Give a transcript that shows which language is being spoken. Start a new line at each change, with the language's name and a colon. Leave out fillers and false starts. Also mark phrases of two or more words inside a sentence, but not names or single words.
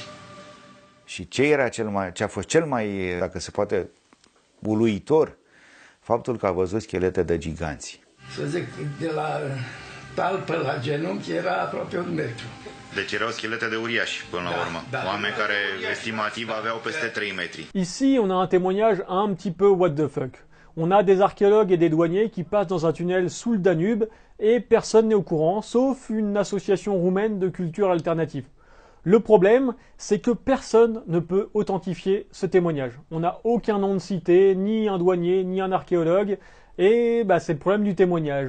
Romanian: Și ce a fost cel mai, dacă se poate, uluitor, faptul că a văzut schelete de giganți. Să zic, de la talpă la genunchi era aproape 1 metru. Deci erau schelete de uriași, până la urmă. Oameni care estimativ aveau peste 3 metri.
French: Ici, on a un témoignage un petit peu
English: what the fuck.
French: On a des archéologues et des douaniers qui passent dans un tunnel sous le Danube et personne n'est au courant, sauf une association roumaine de culture alternative. Le problème, c'est que personne ne peut authentifier ce témoignage. On n'a aucun nom de cité, ni un douanier, ni un archéologue, et c'est le problème du témoignage.